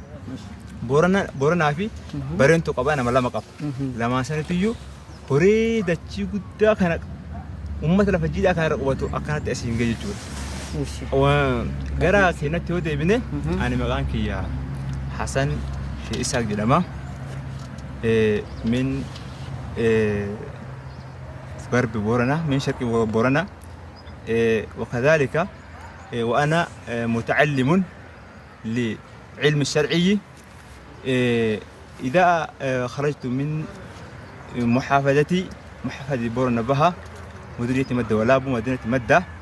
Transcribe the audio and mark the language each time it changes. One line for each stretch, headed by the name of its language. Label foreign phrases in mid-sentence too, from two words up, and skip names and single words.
Oromo: Booranaa fi Bareentuu qabaa nama lama qaba. Lamaan sanatiyyuu horii dachii guddaa kana uummata lafa jiidhaa kana irra qubatu akkanatti asiin ga'e jechuudha. Gara keenyatti yoo deebine ani maqaan kiyya Hasan Sheikh Isaaq jedhama.
Arabic: Min غرب بورنا من شرق بورنا وكذلك وأنا متعلم لعلم الشرعي. إذا خرجت من محافظة بورنا بها مديرية مدة ولابو مدينة مدة.